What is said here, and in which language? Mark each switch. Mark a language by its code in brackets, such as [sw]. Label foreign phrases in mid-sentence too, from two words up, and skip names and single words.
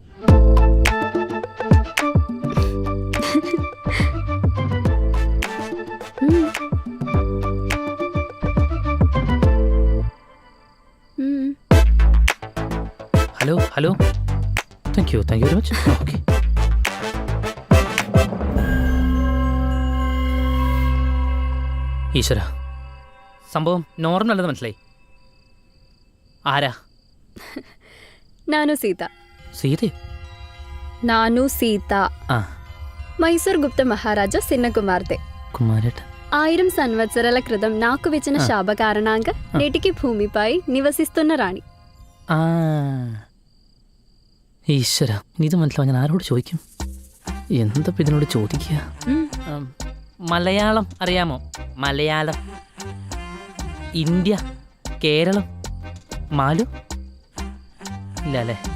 [en] hello hello, thank you very much. okay. [ml] ഈശ്വര, സംഭവം നോർമൽ അല്ലെന്ന് മനസ്സിലായി. ആരാ? [kn] ನಾನು ಸೀತಾ. [ml] സീതയോ? [kn] ನಾನು ಸೀತಾ. ఆ, [te] మైసూర్ గుప్త మహారాజా సిన్న కుమార్తె. కుమారేట. 1000 సంవత్సరాల క్రితం నాకు వచ్చిన శాప కారణంగా నేటికి భూమిపై నివసిస్తున్న రాణి. [ml] ആ, ഈശ്വര, ഇത് മനസ്സിലാവും. ഞാൻ ആരോട് ചോദിക്കും? എന്തപ്പോൾ ഇതിനോട് ചോദിക്കുക? മലയാളം അറിയാമോ? മലയാളം, ഇന്ത്യ, കേരളം, മാലു ഇല്ല അല്ലേ?